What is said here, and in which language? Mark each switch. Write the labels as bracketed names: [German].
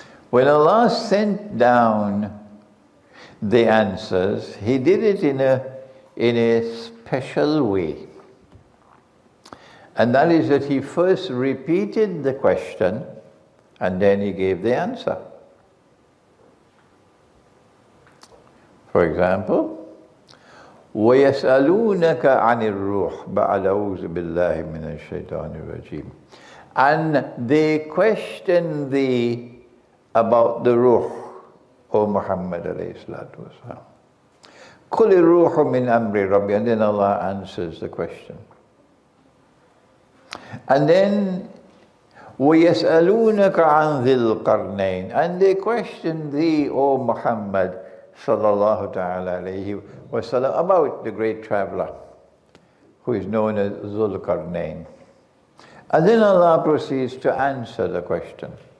[English] When Allah sent down the answers, He did it in a special way. And that is that He first repeated the question and then He gave the answer. For example, [Arabic] وَيَسْأَلُونَكَ عَنِ الرُّوحِ بَعْدَ أَعُوذُ بِاللَّهِ مِنَ الشَّيْطَانِ الرَّجِيمِ. [English] And they question thee about the ruh, O Muhammad alayhi salatu wasalam. [Arabic] قُلِ الرُّوحُ مِنْ أَمْرِ رَبِّي. [English] And then Allah answers the question. And then [Arabic] وَيَسْأَلُونَكَ عَنْ ذِي الْقَرْنَيْنِ. [English] And they question thee, O Muhammad sallallahu ta'ala alayhi wasallam, about the great traveler who is known as Dhul Qarnayn. And then Allah proceeds to answer the question.